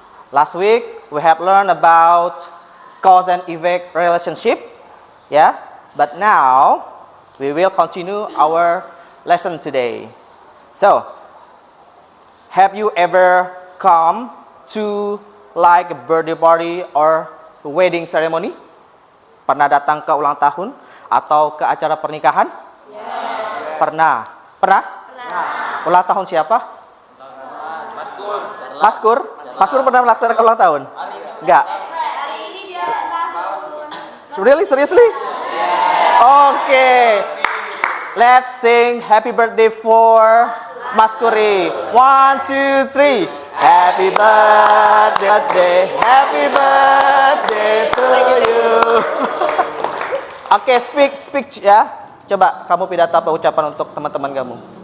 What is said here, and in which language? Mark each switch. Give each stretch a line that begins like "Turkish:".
English: Last week, we have learned about cause and effect relationship. Yeah, but now, we will continue our lesson today. So, have you ever come to like a birthday party or wedding ceremony?
Indonesian: Pernah datang ke ulang tahun atau ke acara pernikahan?
English: Yes.
Indonesian: Pernah. Pernah? Pernah. Ulang tahun siapa? Maskur. Maskur? Maskur pernah melaksanakan ulang tahun? Enggak.
English: Really? Seriously? Okay. Let's sing happy birthday for Maskuri. 1, 2, 3. Happy birthday, happy birthday to you. Oke, speak ya.
Indonesian: Coba kamu pidato apa ucapan untuk teman-teman kamu?